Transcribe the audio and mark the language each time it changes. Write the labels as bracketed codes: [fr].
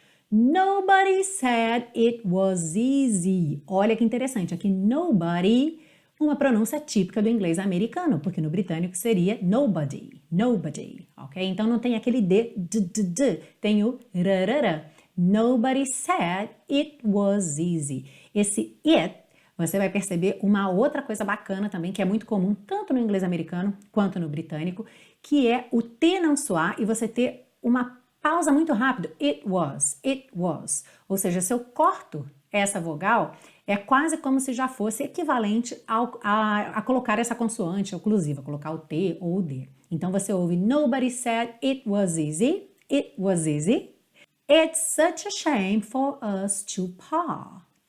[en] Nobody said it was easy. [pt] Olha que interessante, aqui [en] nobody, [pt] uma pronúncia típica do inglês americano, porque no britânico seria nobody, nobody, ok? Então não tem aquele d, tem o rarara. [en] Nobody said it was easy. [pt] Esse it, você vai perceber uma outra coisa bacana também, que é muito comum tanto no inglês americano quanto no britânico, que é o T não soar e você ter uma pausa muito rápida. It was. Ou seja, se eu corto essa vogal, é quase como se já fosse equivalente a colocar essa consoante oclusiva, colocar o T ou o D. Então você ouve [en] Nobody said it was easy. It was easy. It's such a shame for us to part.